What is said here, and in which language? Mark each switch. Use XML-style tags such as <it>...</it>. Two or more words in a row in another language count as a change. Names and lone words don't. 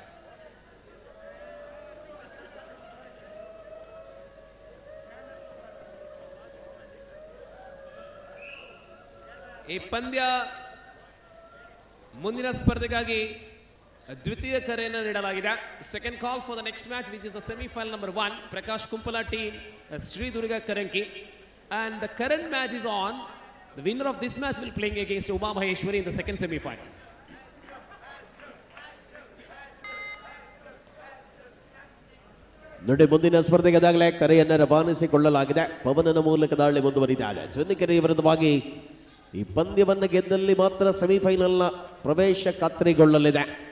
<kn>ಈ ಪಂದ್ಯ ಮುಂದಿನ ಸ್ಪರ್ಧೆಗಾಗಿ ದ್ವಿತೀಯ ಕರೆಯನ್ನು ನೀಡಲಾಗಿದೆ.</kn> <en>Second call for the next match which is the semifinal number 1 Prakash Kumpala team Shri Durga Karanki, and the current match is on. The winner of this match will playing against Uma Maheshwari in the second semi-final.</en> <kn>ನೋಡಿ, ಮುಂದಿನ ಸ್ಪರ್ಧೆಗೆ ಅದಾಗಲೇ ಕರೆಯನ್ನು ರವಾನಿಸಿಕೊಳ್ಳಲಾಗಿದೆ. ಪವನನ ಮೂಲಕ ದಾಳಿ ಮುಂದುವರಿತಾ ಇದೆ. ಚನ್ನಕೆರೆ ವಿರುದ್ಧವಾಗಿ ಈ ಪಂದ್ಯವನ್ನು ಗೆದ್ದಲ್ಲಿ ಮಾತ್ರ ಸೆಮಿಫೈನಲ್ನ ಪ್ರವೇಶ ಖಾತ್ರಿಗೊಳ್ಳಲಿದೆ.</kn>